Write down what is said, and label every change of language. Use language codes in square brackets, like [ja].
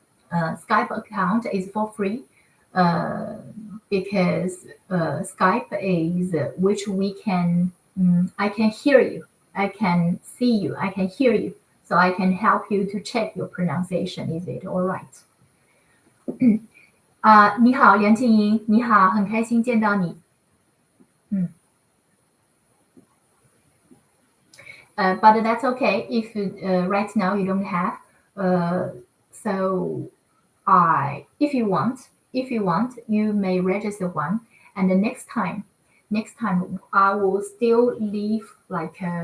[en] Skype account is for free because Skype is which we can. I can hear you. I can see you. I can hear you. So I can help you to check your pronunciation. Is it all right? [zh] 你好，梁静莹，你好，很开心见到你。 [en] But that's okay if right now you don't have. So if you want, you may register one, and the next time I will still leave like